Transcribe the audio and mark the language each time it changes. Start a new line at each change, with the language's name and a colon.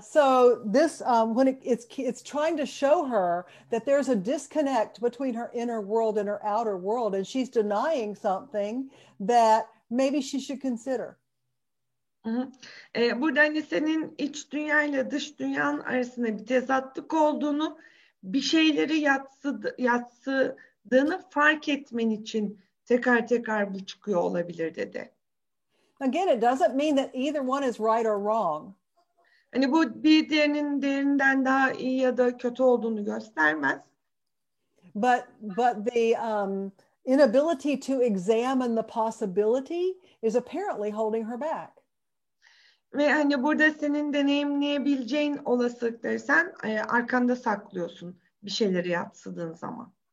English: So this, when it's trying to show her that there's a disconnect between her inner world and her outer world, and she's denying something that maybe she should consider.
Turkish: Burada hani senin iç dünyayla dış dünyanın arasında bir tezatlık olduğunu, bir şeyleri yatsıdığını fark etmen için tekrar bu çıkıyor olabilir dedi.
English: Again, it doesn't mean that either one is right or wrong.
Turkish: Hani bu bir diğerinden daha iyi ya da kötü olduğunu göstermez.
English: But the inability to examine the possibility is apparently holding her back.
Turkish: Ve hani burada senin deneyimleyebileceğin olasılıkları sen arkanda saklıyorsun bir şeyleri yatsıdığın zaman.